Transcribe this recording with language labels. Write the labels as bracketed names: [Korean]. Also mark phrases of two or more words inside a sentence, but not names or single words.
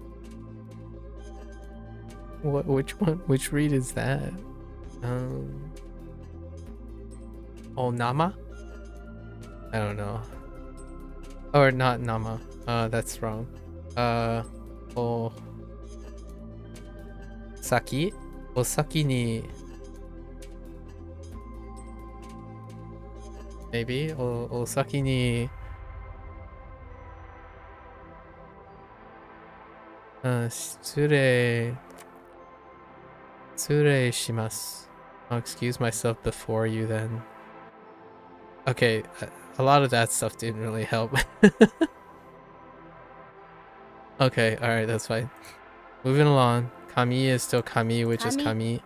[English] What? Which one? Which read is that? Oh, Nama? I don't know. Or not Nama. That's wrong. Oh. Saki? [Japanese] お先に. [English] Maybe? [Japanese] お先に。失礼します. [English] I'll excuse myself before you then. Okay, a lot of that stuff didn't really help. Okay, alright, that's fine. Moving along. Kami is still Kami, which is Kami.